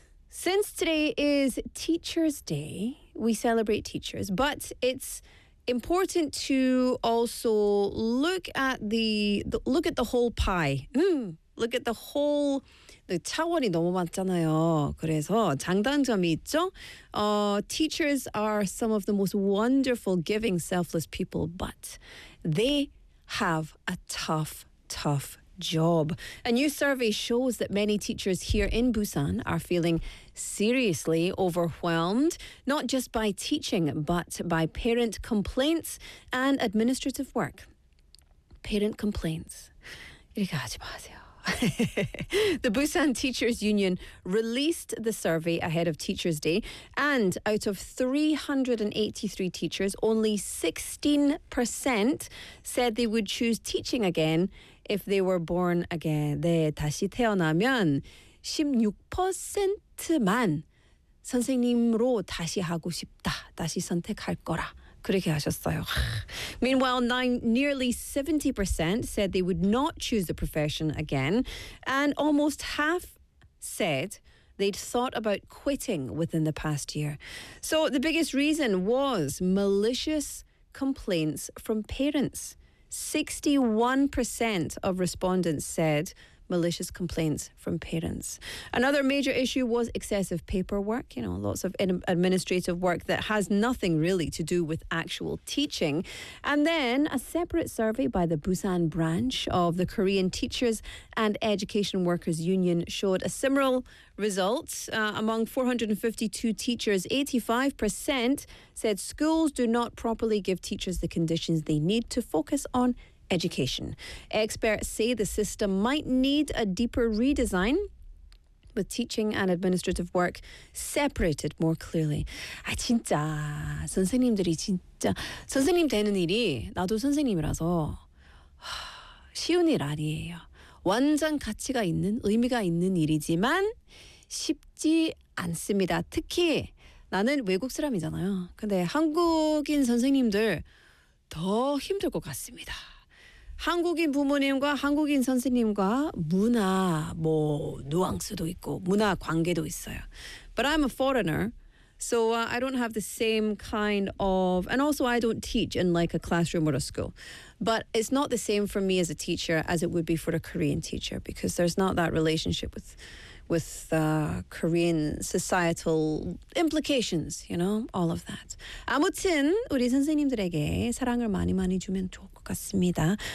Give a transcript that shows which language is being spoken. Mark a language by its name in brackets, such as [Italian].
[English] Since today is Teacher's Day, we celebrate teachers, but it's important to also look at the whole pie. Look at the whole. [Korean] 네, 차원이 너무 많잖아요. 그래서 장단점이 있죠. [English] Teachers are some of the most wonderful, giving, selfless people, but they have a tough job. A new survey shows that many teachers here in Busan are feeling seriously overwhelmed, not just by teaching, but by parent complaints and administrative work. Parent complaints. [Korean] 이렇게 하지 마세요. [English] The Busan Teachers Union released the survey ahead of Teachers' Day, and out of 383 teachers, only 16% said they would choose teaching again if they were born again. [Korean] 네, 다시 태어나면 16%만 선생님으로 다시 하고 싶다, 다시 선택할 거라. 그렇게 하셨어요. [English] Meanwhile, nearly 70% said they would not choose the profession again, and almost half said they'd thought about quitting within the past year. So the biggest reason was malicious complaints from parents. 61% of respondents said malicious complaints from parents. Another major issue was excessive paperwork, you know, lots of administrative work that has nothing really to do with actual teaching. And then a separate survey by the Busan branch of the Korean Teachers and Education Workers Union showed a similar result. Among 452 teachers, 85% said schools do not properly give teachers the conditions they need to focus on education. Experts say the system might need a deeper redesign, with teaching and administrative work separated more clearly. [Korean] 아 진짜 선생님들이 진짜 선생님 되는 일이 나도 선생님이라서 쉬운 일 아니에요. 완전 가치가 있는 의미가 있는 일이지만 쉽지 않습니다. 특히 나는 외국 사람이잖아요. 근데 한국인 선생님들 더 힘들 것 같습니다. 한국인 부모님과 한국인 선생님과 문화, 뭐 누앙스도 있고 문화 관계도 있어요. [English] But I'm a foreigner, so I don't have the same kind of, and also I don't teach in like a classroom or a school. But it's not the same for me as a teacher as it would be for a Korean teacher, because there's not that relationship with Korean societal implications, you know, all of that. [Korean] 아무튼 우리 선생님들에게 사랑을 많이 많이 주면 좋을 것 같습니다.